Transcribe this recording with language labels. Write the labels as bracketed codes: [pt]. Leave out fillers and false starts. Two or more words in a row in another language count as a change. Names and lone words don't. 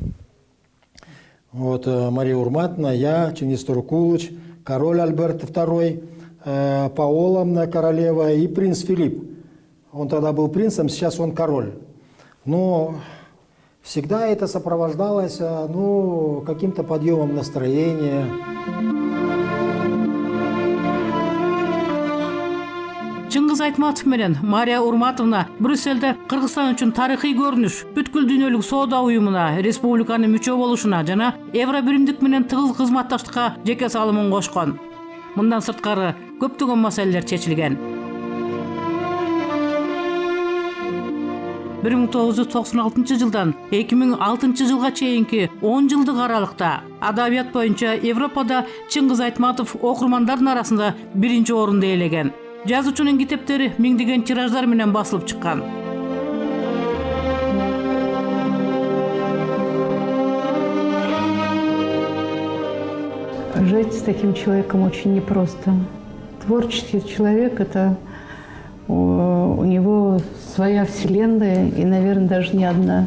[ru] Вот Мария Урматовна, я, Чингис Турукулович, король Альберт II, Паола королева и принц Филипп. Он тогда был принцем, сейчас он король. Но всегда это сопровождалось, ну, каким-то подъемом настроения. [ky] Чыңгыз Айтматов менен Мария Урматовна Брюссельде Кыргызстан үчүн тарыхый көрүнүш, бүткүл дүйнөлүк соода уюмуна, республиканын мүчө болушуна жана Евробиримдик менен тыгыз кызматташтыкка жеке салымын кошкон. Мындан сырткары көптөгөн маселелер чечилген. 1996 жылдан 2006 жылга чейинки 10 жылдык аралыкта адабият боюнча Европада Чыңгыз Айтматов окурмандардын арасында биринчи орунду ээлеген. Жазуучунун китептери миңдеген тираждар менен басылып чыккан. [ru] Жить с таким человеком очень непросто. Творческий человек – это у него своя вселенная, и, наверное, даже не одна.